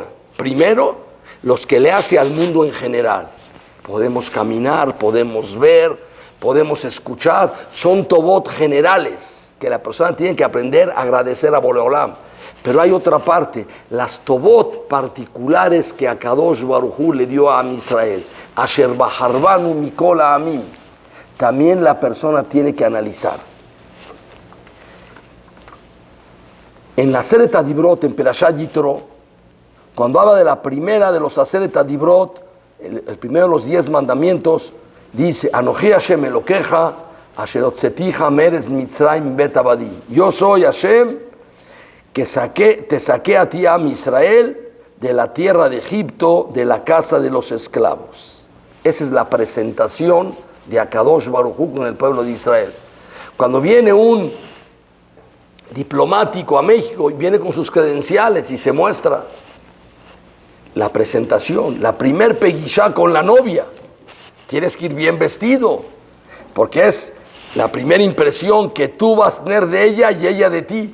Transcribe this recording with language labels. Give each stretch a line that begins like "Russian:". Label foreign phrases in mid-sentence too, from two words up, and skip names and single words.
Spanish: Primero, los que le hace al mundo en general. Podemos caminar, podemos ver, podemos escuchar, son tobot generales que la persona tiene que aprender a agradecer a Boreolam. Pero hay otra parte, las tobot particulares que
Hebrew: הקדוש ברוך הוא
Spanish: le dio a
Hebrew: עם ישראל, אשר בחר בנו מכל העמים,
Spanish: también la persona tiene que analizar. En la
Hebrew: עשרת הדברות,
Spanish: en
Hebrew: פרשת יתרו,
Spanish: cuando habla de la primera de los
Hebrew: עשרת הדברות,
Spanish: el primero de los 10 mandamientos, dice,
Hebrew: אנכי השם אלהיך, אשר הוצאתיך מארץ מצרים בית עבדים.
Spanish: Yo soy Hashem, que te saqué a ti,
Hebrew: עם ישראל,
Spanish: de la tierra de Egipto, de la casa de los esclavos. Esa es la presentación de
Hebrew: הקדוש ברוך הוא
Spanish: con el pueblo de Israel. Cuando viene un diplomático a México y viene con sus credenciales y se muestra la presentación, la primer pegishá con la novia, tienes que ir bien vestido, porque es la primera impresión que tú vas a tener de ella y ella de ti.